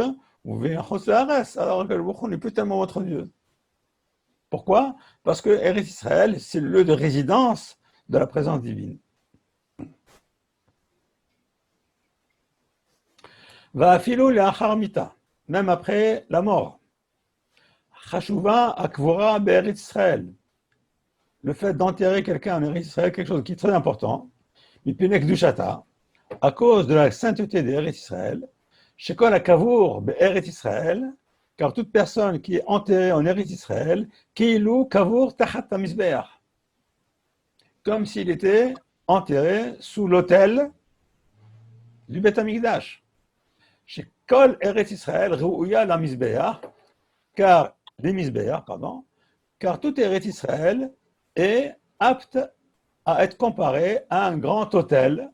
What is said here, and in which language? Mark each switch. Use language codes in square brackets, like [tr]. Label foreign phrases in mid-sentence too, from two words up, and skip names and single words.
[fr] Vous vivez en Chutz Haaretz, alors Akadosh Baruch Hu n'est plus tellement votre Dieu. Pourquoi? Parce que Eretz Israël, c'est le lieu de résidence de la présence divine. [he] ואפילו לאחר מיתה, [fr] même après la mort. [he] חשובה הקבורה בארץ ישראל. [fr] Le fait d'enterrer quelqu'un en Eretz Israël, quelque chose qui est très important. [he] מפני קדושתה, [fr] à cause de la sainteté d'Eretz Israël, [he] שכל הקבור בארץ ישראל, [fr] car toute personne qui est enterrée en Eretz Israël, [he] כאילו קבור תחת המזבח, [fr] comme s'il était enterré sous l'autel du Beth Amikdash. [he] שכל ארץ ישראל ראויה למזבח, [fr] car tout Eretz Israël est apte à être comparé à un grand autel.